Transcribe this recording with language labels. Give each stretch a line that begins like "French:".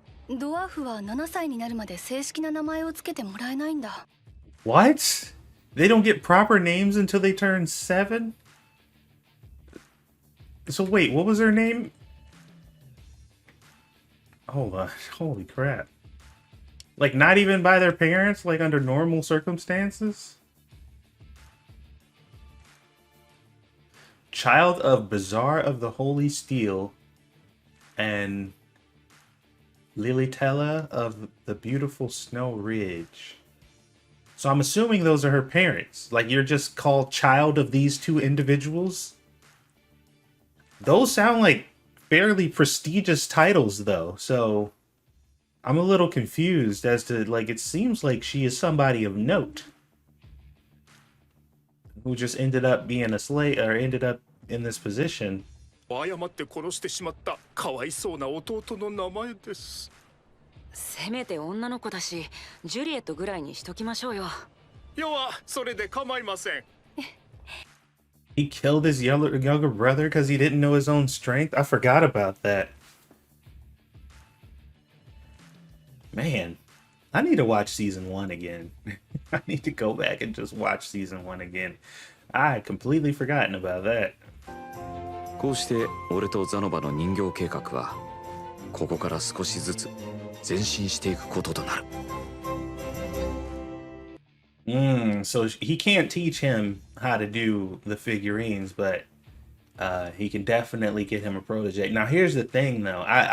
Japanese: ドワーフは7歳になるまで正式な名前をつけてもらえないんだ。
English: What? They don't get proper names until they turn 7? So wait, what was her name? Hold on. Holy crap. Like, not even by their parents, like under normal circumstances? Child of Bazaar of the Holy Steel and Lilitella of the Beautiful Snow Ridge. So I'm assuming those are her parents. Like, you're just called child of these two individuals? Those sound like fairly prestigious titles, though. So I'm a little confused as to, like, it seems like she is somebody of note who just ended up being a slave, or ended up in this position.
Japanese: 誤って殺してしまったかわいそうな弟の名前です。せめて女の子だし、ジュリエットぐらいにしときましょうよ。要はそれで構いません。
English: He killed his younger brother because he didn't know his own strength? I forgot about that. Man, I need to watch season 1 again. I need to go back and just watch season 1 again. I had completely forgotten about that.
Japanese: こうして俺とザノバの人形計画はここから少しずつ前進していくこととなる。
English: So he can't teach him how to do the figurines, but he can definitely get him a protege. Now, here's the thing, though.